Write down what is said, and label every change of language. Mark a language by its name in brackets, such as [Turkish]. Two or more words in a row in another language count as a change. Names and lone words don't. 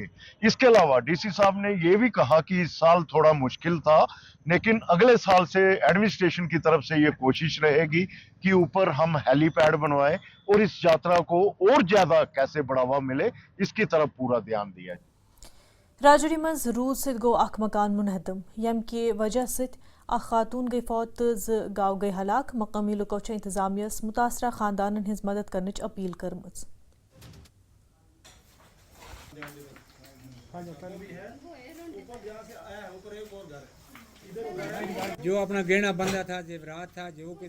[Urdu] اس کے علاوہ ڈی سی صاحب نے یہ بھی کہا کہ اس سال تھوڑا مشکل تھا، لیکن اگلے سال سے ایڈمنسٹریشن کی طرف سے یہ کوشش رہے گی کہ اوپر ہم ہیلی پیڈ بنوائیں اور اس یاترا کو اور زیادہ کیسے بڑھاوا ملے اس کی طرف پورا دھیان دیا جائے. [Kashmiri] राजौरी मज रूद से गो अख मकान मुनहदम, यम के वजह से खातून गई फौत गाँव गई हलाक। मकामी लुको इंतजामिया मुतासरा खानदान हिंस मदद करने अपील करमज। [Urdu] جو اپنا گہنا بندھا تھا، زیورات تھا، جو کہ